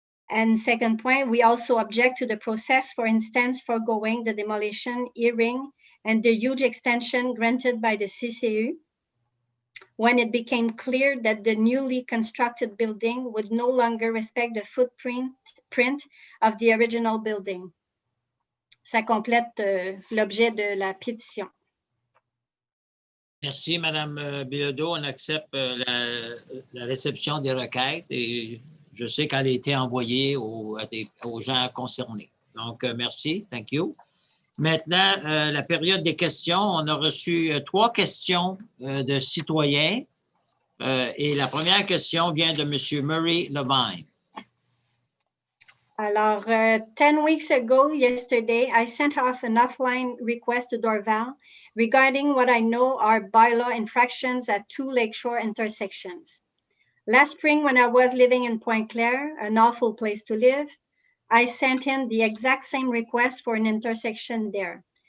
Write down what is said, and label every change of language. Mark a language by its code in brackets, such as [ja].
[en] And second point, we also object to the process, for instance, foregoing the demolition hearing and the huge extension granted by the CCU when it became clear that the newly constructed building would no longer respect the footprint of the original building. [fr] Ça complète l'objet de la pétition. Merci, Madame Bilodeau. On accepte la réception des requêtes et je sais qu'elle a été envoyée aux gens concernés. Donc, merci. [en] Thank you. [fr] Maintenant, la période des questions. On a reçu 3 questions de citoyens et la première question vient de M. Murray Levine. [en] Alors, 10 weeks ago, yesterday, I sent off an offline request to Dorval regarding what I know are bylaw infractions at 2 Lakeshore intersections. Last spring, when I was living in Pointe Claire, an awful place to live, I sent in the exact same request for an intersection there.